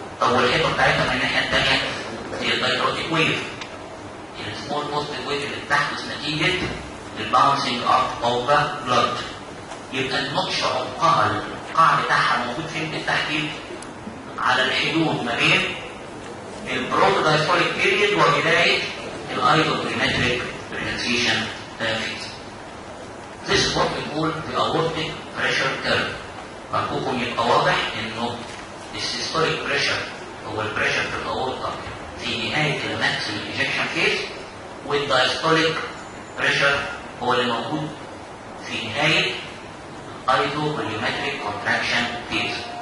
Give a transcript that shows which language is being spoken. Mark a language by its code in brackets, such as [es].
[ar] طب والحيطه بتاعتها من الناحيه الثانيه هي الدايكروتيك ويف، السمول بوزيتيف ويف اللي بتحدث نتيجه الباونسنج اوف ذا بلاد. يبقى النوتش عمقها القاع بتاعها موجود فين بالتحديد؟ على الحدود ما بين البروتو دايستوليك بيريد وبدايه الايدوبوليمتريك ريلاكسيشن فيز. [en] This is what we call the aortic pressure curve. [ar] فارجوكم يبقى واضح انه السيستوليك بريشر هو البريشر في الاورطه في نهايه الماكسيمم ايجكشن فيز، والدايستوليك بريشر هو اللي موجود في نهايه ايدوبوليمتريك كونتراكشن فيز.